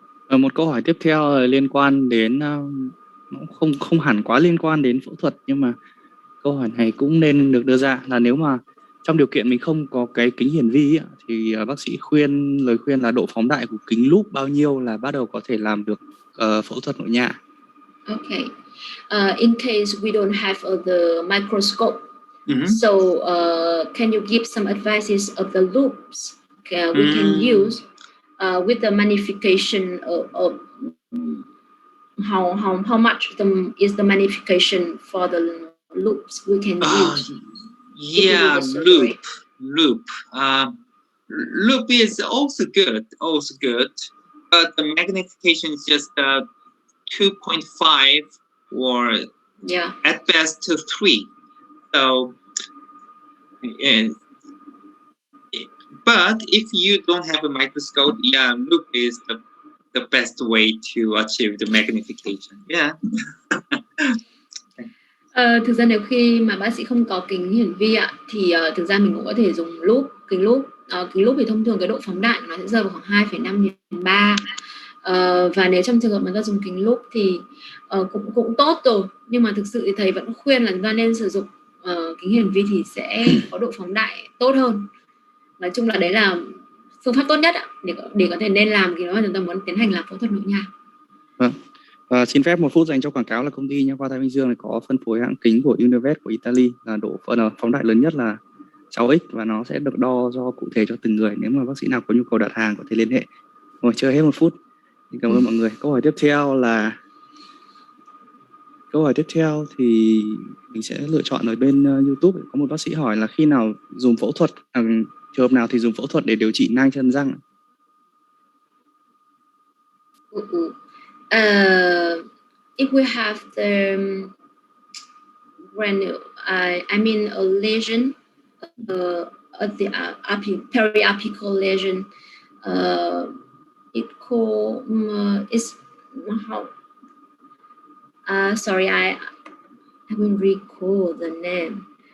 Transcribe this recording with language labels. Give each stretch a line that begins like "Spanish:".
Vietnamese: Một câu hỏi tiếp theo liên quan đến không hẳn quá liên quan đến phẫu thuật, nhưng mà câu hỏi này cũng nên được đưa ra là nếu mà trong điều kiện mình không có cái kính hiển vi ấy, thì bác sĩ lời khuyên là độ phóng đại của kính lúp bao nhiêu là bắt đầu có thể làm được phẫu thuật nội nha.
English: Okay. In case we don't have the microscope, so can you give some advices of the loops we can use with the magnification of how much is the magnification for the loops we can use if we do Yeah, the surgery? loop. Loop is also good, but the magnification is just 2.5 or at best 3. So, but if you don't have a microscope, yeah, loop is the best way to achieve the magnification. Yeah.
Vietnamese: Thực ra nếu khi mà bác sĩ không có kính hiển vi ạ, thì thực ra mình cũng có thể dùng kính lúp. Kính lúp thì thông thường cái độ phóng đại của nó sẽ rơi vào khoảng 2,5/3. Và nếu trong trường hợp mà ta dùng kính lúp thì cũng tốt rồi, nhưng mà thực sự thì thầy vẫn khuyên là chúng ta nên sử dụng kính hiển vi thì sẽ có độ phóng đại tốt hơn. Nói chung là đấy là phương pháp tốt nhất ạ, để có thể nên làm khi mà chúng ta muốn tiến hành làm phẫu thuật nội nha. Và xin phép 1 phút dành cho quảng cáo là công ty nha khoa Thái Bình Dương này có phân phối hãng kính của Univet của Italy là độ phóng đại lớn nhất là 6x và nó sẽ được đo do cụ thể cho từng người. Nếu mà bác sĩ nào có nhu cầu đặt hàng có thể liên hệ. Rồi chơi hết 1 phút. Cảm ơn mọi người. Câu hỏi tiếp theo thì mình sẽ lựa chọn ở bên YouTube. Có một bác sĩ hỏi là khi nào dùng phẫu thuật, trường hợp nào thì dùng phẫu thuật để điều trị nang chân răng?
English: If we have the I mean a lesion at the periapical lesion, it called is how sorry, I haven't recall the name.